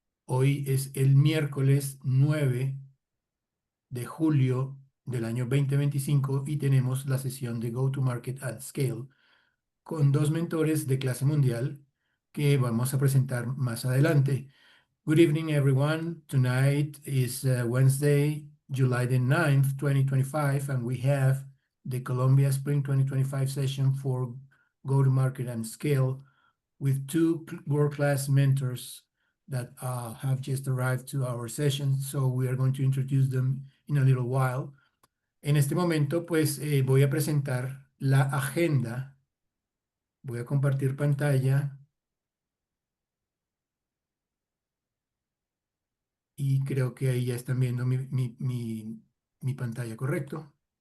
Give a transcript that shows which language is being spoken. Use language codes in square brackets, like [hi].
[es] Hoy es el miércoles 9 de julio del año 2025 y tenemos la sesión de Go to Market at Scale con dos mentores de clase mundial que vamos a presentar más adelante. [en] Good evening, everyone. Tonight is Wednesday, July the 9th, 2025, and we have the Columbia Spring 2025 session for Go-to-Market and Scale with two world-class mentors that have just arrived to our session. So we are going to introduce them in a little while. [es] En este momento, pues voy a presentar la agenda. Voy a compartir pantalla y creo que ahí ya están viendo mi pantalla, ¿correcto?